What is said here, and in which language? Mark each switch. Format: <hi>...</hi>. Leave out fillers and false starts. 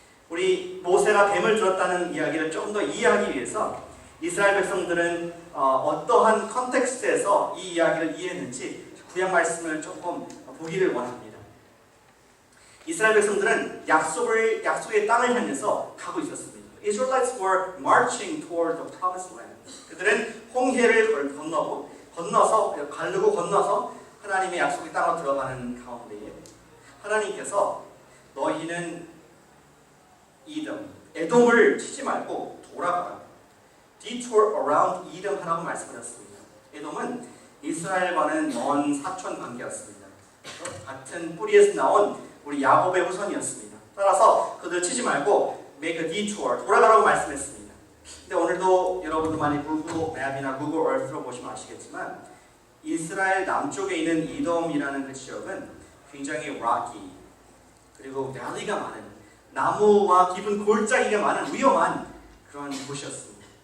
<ko>우리 모세가 뱀을 들었다는 이야기를 조금 더 이해하기 위해서 이스라엘 백성들은 어떠한 컨텍스트에서 이 이야기를 이해했는지 구약 말씀을 조금 보기를 원합니다. 이스라엘 백성들은 약속의 땅을 향해서 가고 있었습니다.</ko> <en>Israelites were marching toward the promised land.</en> <ko>그들은 홍해를 건너서 하나님의 약속의 땅으로 들어가는 가운데에 하나님께서 너희는 에돔을 치지 말고 돌아가라.</ko> <en>Detour around Edom</en> <ko>하라고 말씀하셨습니다. 에돔은 이스라엘과는 먼 사촌 관계였습니다. 같은 뿌리에서 나온 우리 야곱의 후손이었습니다. 따라서 그들 치지 말고</ko> <en>make a detour,</en> <ko>돌아가라고 말씀했습니다. 근데 오늘도 여러분도 많이 구글 맵이나 구글 얼스로 보시면 아시겠지만 이스라엘 남쪽에 있는 이돔이라는 그 지역은 굉장히 rocky 그리고 밸리가 많은 나무와 깊은 골짜기가 많은 위험한 그런 곳이었습니다.</ko>